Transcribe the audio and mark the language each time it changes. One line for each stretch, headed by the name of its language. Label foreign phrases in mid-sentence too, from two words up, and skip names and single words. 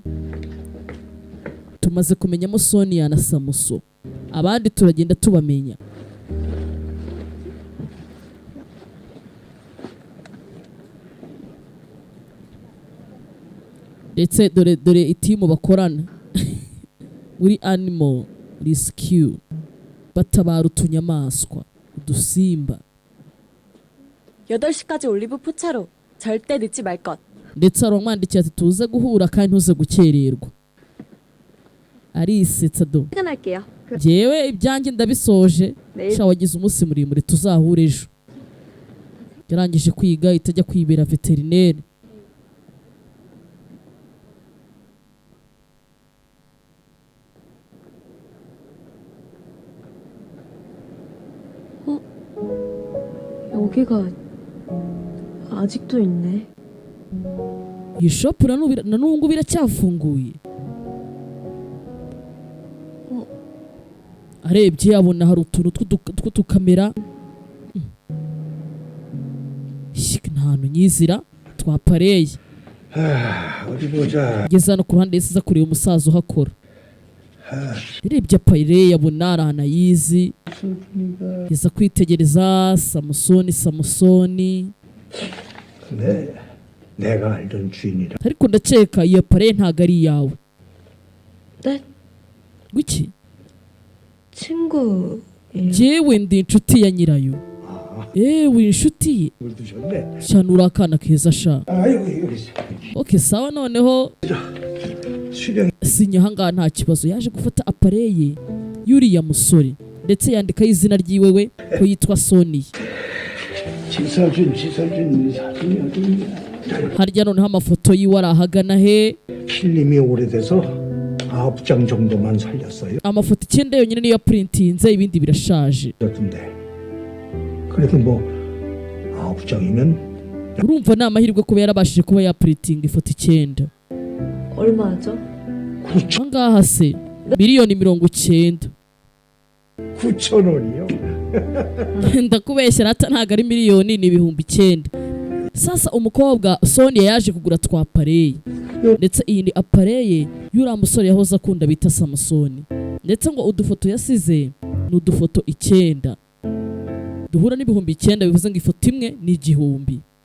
Kinyarwanda: tumaze kumenyamo Sonia na Samuso, abandi turagenda tubamenya. ndetse dore itimu bakorana muri
English: animal rescue
Kinyarwanda: batabara utunyamaswa udusimba.
Korean: 8시까지 올리브 포차로 절대 늦지 말 것.
Kinyarwanda: ndetse aramwandikiye ati tuze guhura kandi ntuze gukererwa. arisetsa do.
Korean: 퇴근할게요.
Kinyarwanda: jewe ibyanjye ndabisoje.
Korean: 내일
Kinyarwanda: sha wagize umunsi muremure tuzahure ejo. yarangije kwiga itajya kwibera veterineri.
Korean: 여기가 아직도 있네.
Kinyarwanda: iyi shopu na n'ubu ngubu iracyafunguye. arebye abona hari utuntu tw'udukamera. nta hantu nyizira twapareye.
Korean: 어디 보자.
Kinyarwanda: ngeze hano ku ruhande yasize kureba umusaza uhakora. yarebye apareye abona ari ahantu ayizi. yeza kwitegereza samusoni.
Korean: 네, 내가 알던 주인이라.
Kinyarwanda: ariko ndakeka iyo apareye ntago ari iyawe.
Korean: 네?
Kinyarwanda: wiki?
Korean: 친구.
Kinyarwanda: jewe ndi inshuti ya nyirayo. ewe inshuti ye.
Korean: 물 드셨네.
Kinyarwanda: cyane uri akana keza sha.
Korean: 아이고 이거 있어.
Kinyarwanda: ok sawa noneho
Korean: 수령.
Kinyarwanda: sinya ahangaha nta kibazo. yaje gufata apareye y'uriya musore ndetse yandikaho izina ryiwe we ko yitwa Sonia.
Korean: 지서준 사진이 어딨냐?
Kinyarwanda: harya noneho amafoto yiwe arahagana he?
Korean: 필름이 오래돼서 9장 정도만 살렸어요.
Kinyarwanda: amafoto 9 yonyine niyo yaprintinze, ibindi birashaje.
Korean: 그래도 뭐 9장이면
Kinyarwanda: urumva ni amahirwe kuba yarabashije kuba yaprintinga ifoto 9.
Korean: 얼마죠?
Kinyarwanda: angaha se miliyoni 90.
Korean: 9,000원이요.
Kinyarwanda: ndakubeshya rata ntago ari miliyoni, ni ibihumbi 9. sasa umukobwa Sonia yaje kugura twa apareye, ndetse iyi ni apareye y'uriya musore yahoze akunda bita Samusoni, ndetse ngo udufoto yasize ni udufoto 9 duhura n'ibihumbi 9, bivuze ngo ifoto imwe ni 1000.